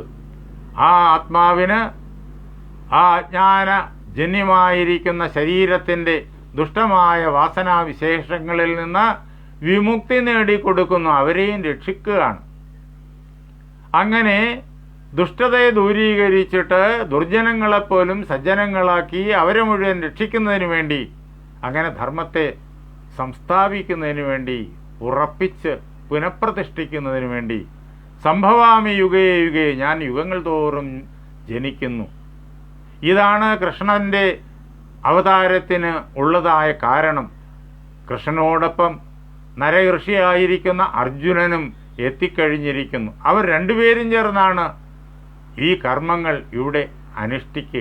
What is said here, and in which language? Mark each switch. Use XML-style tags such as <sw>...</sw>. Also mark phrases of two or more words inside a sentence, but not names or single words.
<ml>ആ ആത്മാവിന് ആ അജ്ഞാനജന്യമായിരിക്കുന്ന ശരീരത്തിൻ്റെ ദുഷ്ടമായ വാസനാവിശേഷങ്ങളിൽ നിന്ന് വിമുക്തി നേടിക്കൊടുക്കുന്നു, അവരെയും രക്ഷിക്കുകയാണ്. അങ്ങനെ ദുഷ്ടതയെ ദൂരീകരിച്ചിട്ട് ദുർജനങ്ങളെപ്പോലും സജ്ജനങ്ങളാക്കി അവരെ മുഴുവൻ രക്ഷിക്കുന്നതിന് വേണ്ടി, അങ്ങനെ ധർമ്മത്തെ സംസ്ഥാപിക്കുന്നതിന് വേണ്ടി, ഉറപ്പിച്ച് പുനഃപ്രതിഷ്ഠിക്കുന്നതിന് വേണ്ടി</ml> <sa>സംഭവാമി യുഗേ യുഗേ,</sa> <ml>ഞാൻ യുഗങ്ങൾ തോറും ജനിക്കുന്നു. ഇതാണ് കൃഷ്ണൻ്റെ അവതാരത്തിന് ഉള്ളതായ കാരണം. കൃഷ്ണനോടൊപ്പം നരഋഷിയായിരിക്കുന്ന അർജുനനും എത്തിക്കഴിഞ്ഞിരിക്കുന്നു. അവർ രണ്ടുപേരും ചേർന്നാണ് ഈ കർമ്മങ്ങൾ ഇവിടെ അനുഷ്ഠിക്കുക.</ml>